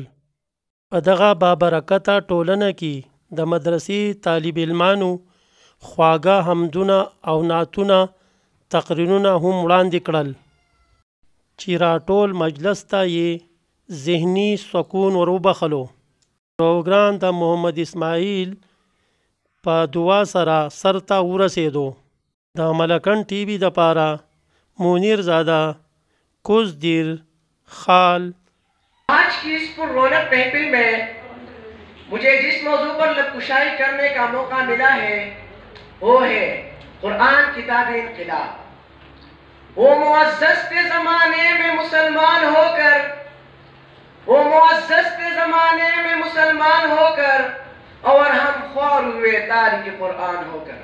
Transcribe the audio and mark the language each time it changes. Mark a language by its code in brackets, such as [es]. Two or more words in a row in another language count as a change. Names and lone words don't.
[ps] په دغه بابرکته ټولنه کې د مدرسې طالب علمانو خواږه حمدونه او نعتونه تقریرونه هم وړاندې کړل چې راټول مجلس ته یې ذهني سکون وروبخلو. پروګرام د محمد اسماعیل په دعا سره سرته ورسېدو. د ملکن ټي وي دپاره منیر زاده کوزدیر خال. [ur] آج کی اس پررونق محفل میں مجھے جس موضوع پر لبکشائی کرنے کا موقع ملا ہے وہ ہے قرآن کتاب انقلاب. وہ معزز کے زمانے میں مسلمان ہوکر اور ہم خوار ہوئے تاریخ قرآن ہوکر.